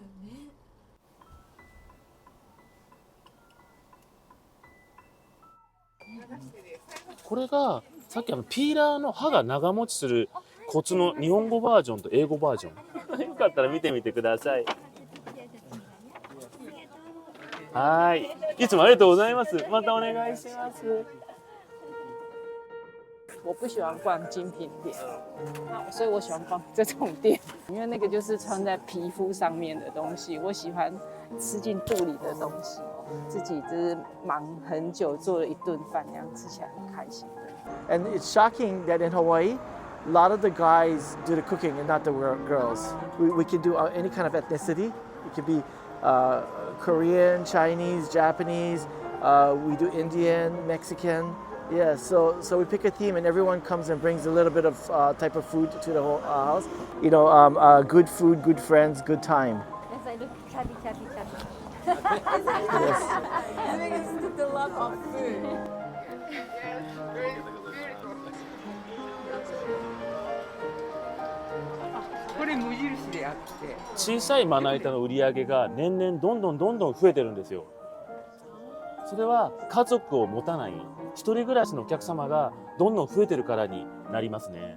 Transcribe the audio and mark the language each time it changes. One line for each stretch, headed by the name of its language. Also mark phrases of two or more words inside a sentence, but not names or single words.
Japanese: これがさっきピーラーの刃が長持ちするコツの日本語バージョンと英語バージョンよかったら見てみてください。はい、いつもありがとうございます。またお願いします。
Chinese: 我不喜欢逛精品店，所以我喜欢逛这种店，因为那个就是穿在皮肤上面的东西，我喜欢吃进肚里的东西。自己就是忙很久做了一顿饭，那样吃起来很开心。
English: And it's shocking that in Hawaii, a lot of the guys do the cooking and not the girls. We can do any kind of ethnicity. It could be Korean, Chinese, Japanese. We do Indian, Mexican. Yeah, so we pick a theme and everyone comes and brings a little bit of type of food to the whole house. You know, good food, good friends, good time. Yes, I look chubby, chubby, chubby. Yes. I think it's just a lot of food.
Japanese: これ無印であって小さいまな板の売り上げが年々どんどん増えてるんですよ。それは家族を持たない一人暮らしのお客様がどんどん増えてるからになりますね。